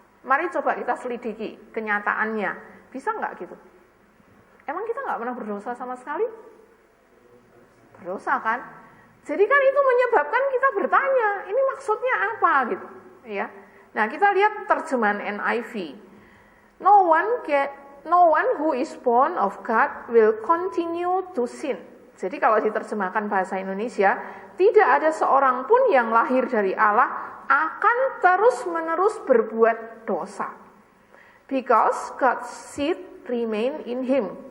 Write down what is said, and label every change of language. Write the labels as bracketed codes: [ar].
[id] Mari coba kita selidiki kenyataannya. Bisa nggak gitu? Emang kita nggak pernah berdosa sama sekali? Berdosa kan? Jadi kan itu menyebabkan kita bertanya, ini maksudnya apa gitu ya. Nah, kita lihat terjemahan NIV. [en] No one who is born of God will continue to sin. [id] Jadi kalau diterjemahkan bahasa Indonesia, tidak ada seorang pun yang lahir dari Allah akan terus-menerus berbuat dosa. [en] Because God's seed remain in him.